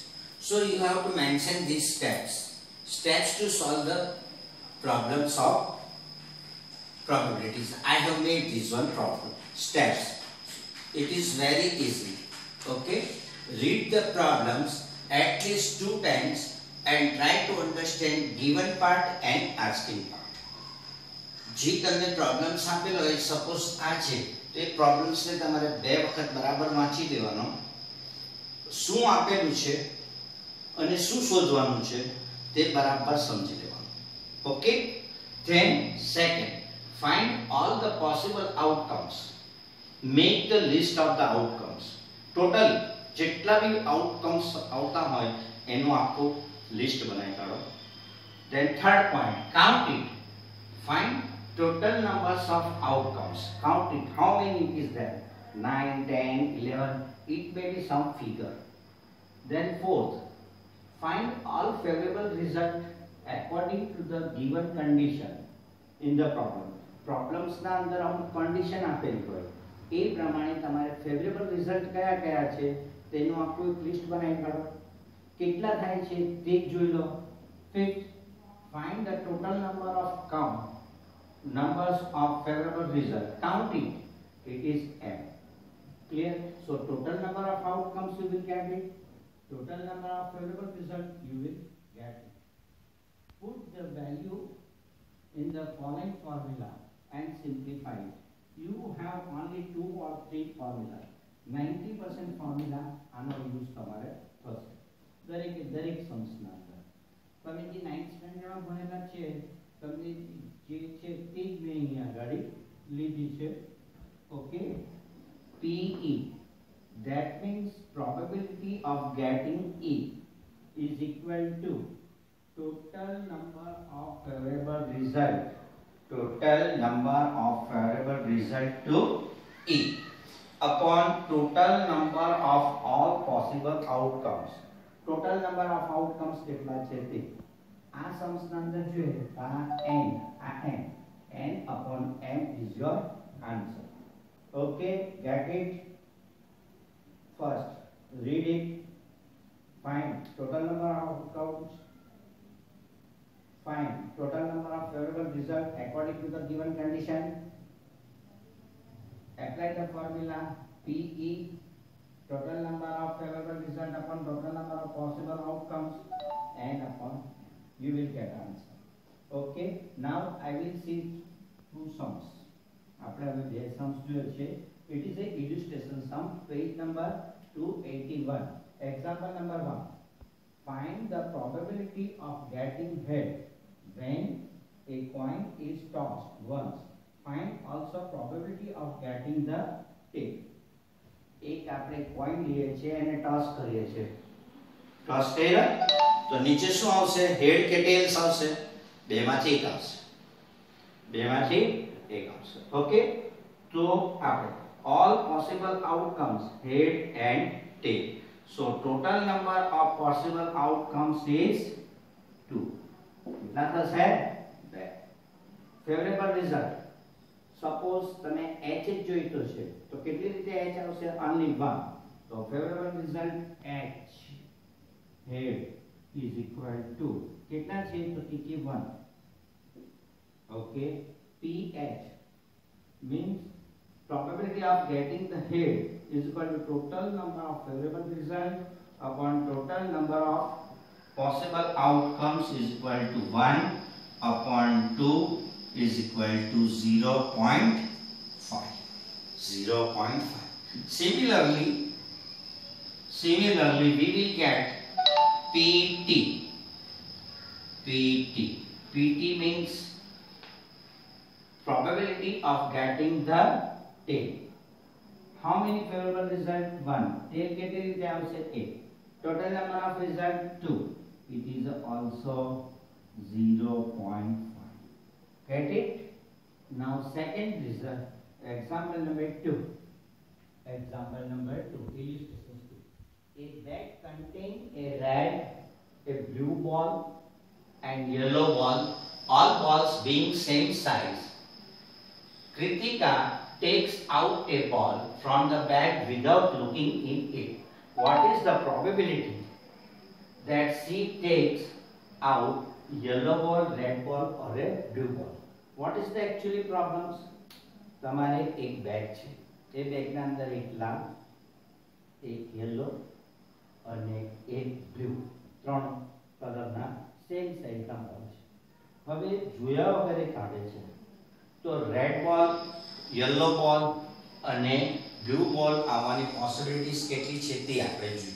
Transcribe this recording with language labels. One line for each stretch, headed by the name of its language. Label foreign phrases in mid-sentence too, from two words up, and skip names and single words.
English: So you have to mention these steps to solve the problems of probabilities. I have made this one problem steps. It is very easy. Okay, read the problems at least 2 times and try to understand given part and asking part.
Gujarati: જી તમને પ્રૉબ્લમ્સ આપેલો હોય સપોઝ આ છે તો એ પ્રોબ્લેમ્સ ને તમારે બે વખત બરાબર વાંચી દેવાનો શું આપેલું છે અને શું શોધવાનું છે તે બરાબર સમજી લેવાનું. ઓકે,
English: then second, find all the possible outcomes. Make the list of the outcomes.
Gujarati: Total જેટલા બી outcomes આવતા હોય એનું આખું લિસ્ટ બનાવી કાઢો.
English: Then third point, count it. Find total numbers of outcomes. Count it. How many is there? 9, 10, 11. It may be some figure. Then fourth, find all favorable results according to the given condition in the problem.
Gujarati: Problems ના અંદર અમુક condition આપેલી હોય એ પ્રમાણે તમારે
English: favorable result
Gujarati: કયા કયા છે તેનું આખું એક લિસ્ટ બનાવી કાઢો. કેટલા થાય છે તે જોઈ લો.
English: Fifth, find the total number of numbers of favorable result. Count it. It is m. Clear? So total number of outcomes you will get it. Total number of favorable result you will get it. Put the value in the following formula and simplify it. You have only 2 or 3 formulas.
Gujarati: 90% formula આનો યુઝ તમારે થશે દરેક સમ્સના અંદર. તમે જે 9th સ્ટાન્ડર્ડમાં ભણેલા છે તમને જે છે તે જ મેં અહીંયા આગળ લીધી છે. ઓકે,
English: PE, that means probability of getting E is equal to total number of favorable result. Total number of favorable result to E upon total number of all possible outcomes. Total number of outcomes
Gujarati: કેટલા છે તે આ
English: sums
Gujarati: ના અંદર જોઈએ આ
English: n upon m is your answer. Okay, get it? First, read it. Find total number of outcomes. Find total number of favorable result according to the given condition. Apply the formula PE, total number of favorable result upon total number of possible outcomes, and upon you will get answer. Okay, now I will see 2 sums.
Gujarati: આપણે હવે બે sums જોઈએ છે.
English: It is a illustration sum, page number 281. Example number 1. Find the probability of getting head when a coin is tossed once. Find also probability of getting the tail.
Gujarati: એક આપણે કોઈન લઈએ છે અને ટોસ કરીએ છે. ટોસ કર્યા તો નીચે શું આવશે? હેડ કે ટેલ્સ આવશે? બેમાંથી એક આવશે. ઓકે, તો આપણે
English: all possible outcomes head and tail. So total number of possible outcomes is 2.
Gujarati: કેટલા થશે? 2.
English: Favorable result, suppose
Gujarati: તમે h જ જોઈતો છે તો કેટલી રીતે h આવશે?
English: only 1. તો favorable result h head is equal to
Gujarati: કેટલા છે? તો કે
English: 1. Okay, ph means probability of getting the head is equal to total number of favorable result upon total number of possible outcomes is equal to 1 upon 2 is equal to 0.5. Similarly we will get PT. PT means probability of getting the tail. How many favorable result?
Gujarati: 1. Tail કેટલી રીતે આવશે? 8.
English: Total number of result 2. It is also 0.5. Get it? Now second result, example number 2. Illustration 2. A bag contains a red, a blue ball and yellow ball, all balls being same size. Kritika takes out a ball from the bag without looking in it, what is the probability that she takes out yellow ball, red ball or a blue ball? What is the actually problems?
Gujarati: તમારે એક બેગ છે, એ બેગના અંદર એક લાલ, એક યલો અને એક બ્લુ, ત્રણ કલરના
English: same sizeના
Gujarati: બોલ છે. હવે જોયા વગર કાઢે છે તો
English: red ball, yellow ball
Gujarati: અને
English: blue ball
Gujarati: આવવાની પોસિબિલિટીઝ કેટલી છે તે આપણે જોઈએ.